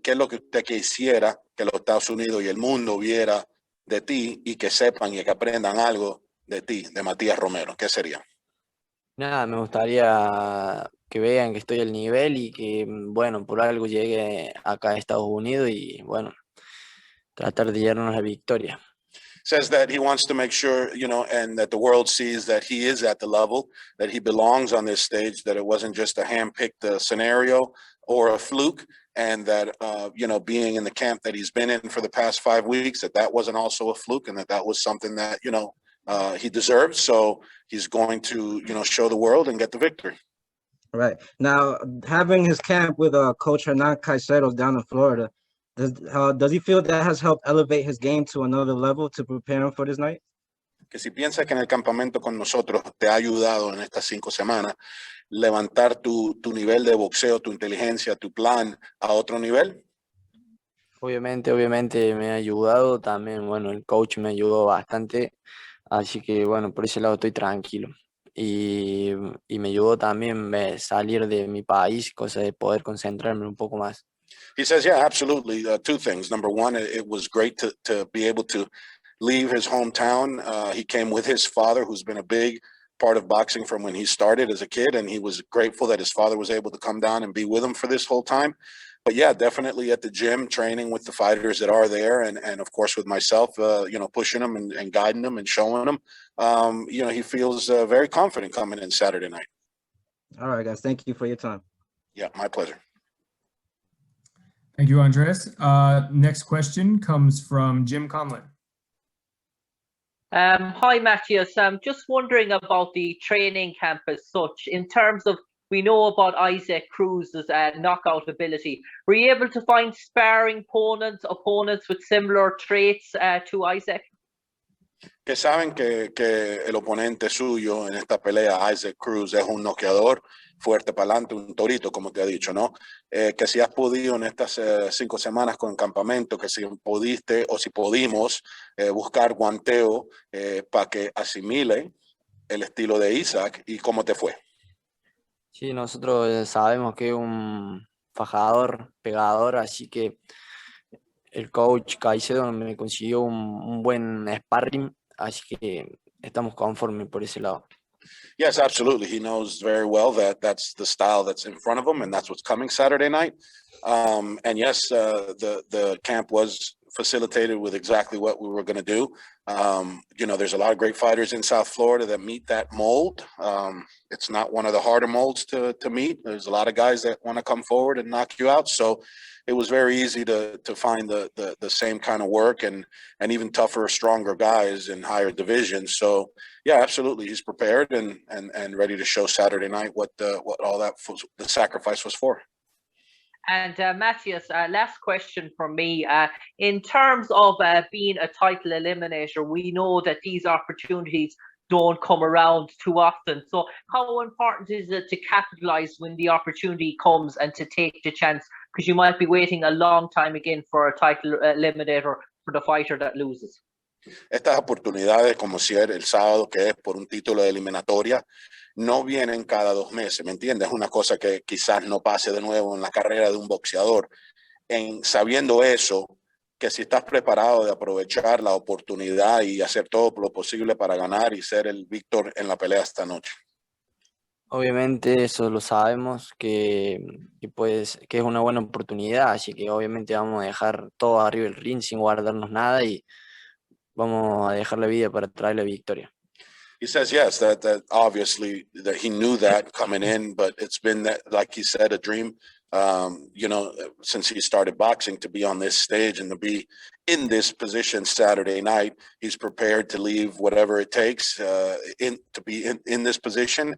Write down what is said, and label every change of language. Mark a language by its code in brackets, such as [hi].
[es] ¿Y qué es lo que usted quisiera que los Estados Unidos y el mundo viera de ti y que sepan y que aprendan algo de ti, de Matías Romero? ¿Qué sería? Nada, me gustaría que vean que estoy al nivel y que, bueno, por algo llegue acá a Estados Unidos y, bueno, tratar de llevarnos la victoria. [en] Says that he wants to make sure, and that the world sees that he is at the level, that he belongs on this stage, that it wasn't just a hand-picked scenario or a fluke, and that, being in the camp that he's been in for the past 5 weeks, that wasn't also a fluke, and that was something that, he deserved. So he's going to, show the world and get the victory. Right. Now, having his camp with Coach Hernan Caicedo down in Florida, does he feel that has helped elevate his game to another level to prepare him for this night? [es] Que si piensas que en el campamento con nosotros te ha ayudado en estas 5 semanas levantar tu nivel de boxeo, tu inteligencia, tu plan a otro nivel. Obviamente me ha ayudado también, bueno, el coach me ayudó bastante, así que bueno, por ese lado estoy tranquilo. Y me ayudó también salir de mi país, cosa de poder concentrarme un poco más. [en] He says, yeah, absolutely. 2 things. Number one, it was great to be able to leave his hometown. He came with his father, who's been a big part of boxing from when he started as a kid, and he was grateful that his father was able to come down and be with him for this whole time. But yeah, definitely at the gym, training with the fighters that are there, and of course with myself, pushing them and guiding them and showing them. He feels very confident coming in Saturday night. All right, guys. Thank you for your time. Yeah, my pleasure. Thank you, Andres. Next question comes from Jim Conlon. Hi, Matthias. Just wondering about the training camp as such. In terms of, we know about Isaac Cruz's knockout ability. Were you able to find sparring opponents with similar traits to Isaac? [es] Que saben que el oponente suyo en esta pelea, Isaac Cruz, es un noqueador fuerte para adelante, un torito, como te ha dicho, ¿no? Que si has podido en estas 5 semanas con el campamento, que si pudiste o si pudimos buscar guanteo para que asimile el estilo de Isaac y cómo te fue. Sí, nosotros sabemos que es un fajador, pegador, así que el coach Caicedo me consiguió un buen sparring, así que estamos conformes por ese lado. [en] Yes, absolutely. He knows very well that that's the style that's in front of him, and that's what's coming Saturday night. And yes, the camp was facilitated with exactly what we were going to do. You know, there's a lot of great fighters in South Florida that meet that mold. It's not one of the harder molds to meet. There's a lot of guys that want to come forward and knock you out. So it was very easy to find the same kind of work and even tougher, stronger guys in higher divisions. So yeah, absolutely, he's prepared and ready to show Saturday night what all that the sacrifice was for. And Matthias, last question from me. In terms of being a title eliminator, we know that these opportunities don't come around too often. So how important is it to capitalize when the opportunity comes and to take the chance? Because you might be waiting a long time again for a title eliminator for the fighter that loses. [es] Estas oportunidades, como si era el sábado, que es por un título de eliminatoria, no vienen cada 2 meses, ¿me entiendes? Es una cosa que quizás no pase de nuevo en la carrera de un boxeador. Sabiendo eso, que si estás preparado de aprovechar la oportunidad y hacer todo lo posible para ganar y ser el víctor en la pelea esta noche. Obviamente eso lo sabemos, que es una buena oportunidad, así que obviamente vamos a dejar todo arriba del ring sin guardarnos nada y vamos a dejar la vida para traer la victoria. [en] He says yes, that obviously that he knew that coming in, but it's been that, like he said, a dream. You know, since he started boxing, to be on this stage and to be in this position Saturday night, he's prepared to leave whatever it takes to be in this position.